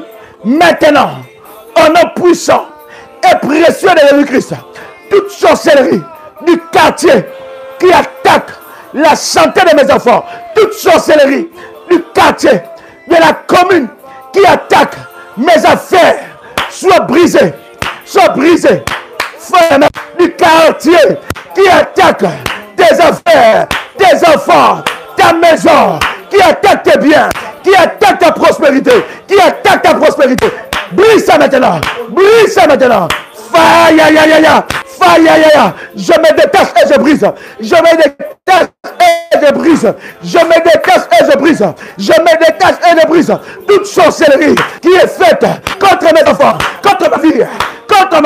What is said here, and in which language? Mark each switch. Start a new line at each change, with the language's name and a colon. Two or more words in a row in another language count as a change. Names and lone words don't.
French: Maintenant, au nom puissant et précieux de Jésus-Christ, toute sorcellerie du quartier qui attaque la santé de mes enfants, toute sorcellerie du quartier, de la commune qui attaque mes affaires, soit brisée, soit brisée. Frère du quartier qui attaque tes affaires, tes enfants, ta maison, qui attaque tes biens, qui attaque ta prospérité, qui attaque ta prospérité. Brise ça maintenant, brise ça maintenant. Faya, ya, ya, ya. Faya, ya, ya. Je me détache et je brise. Je me détache et je brise. Je me détache et je brise. Je me détache et je brise. Toute sorcellerie qui est faite contre mes enfants, contre ma vie,